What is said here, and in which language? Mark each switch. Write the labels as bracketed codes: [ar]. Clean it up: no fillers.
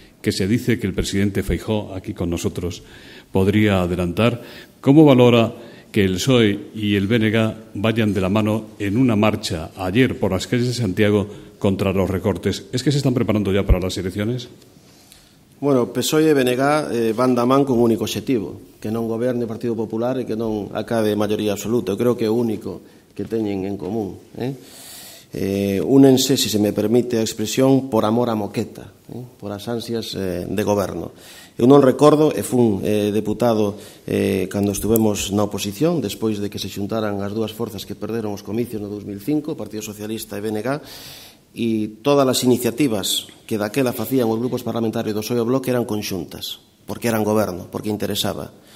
[es] que se dice que el presidente Feijóo, aquí con nosotros, podría adelantar. ¿Cómo valora que el PSOE y el BNG vayan de la mano en una marcha ayer por las calles de Santiago contra los recortes? ¿Es que se están preparando ya para las elecciones? [gl] Bueno, PSOE e BNG van da man con un único obxectivo, que non goberne o Partido Popular e que non acabe maioría absoluta. Eu creo que é o único que teñen en común. Únense, se me permite a expresión, por amor a moqueta, por as ansias de goberno. Eu non recordo, e fun deputado cando estuvemos na oposición, despois de que se xuntaran as dúas forzas que perderon os comicios no 2005, o Partido Socialista e BNG, e todas as iniciativas que daquela facían os grupos parlamentarios do PSOE e o Bloque eran conxuntas, porque eran goberno, porque interesaba.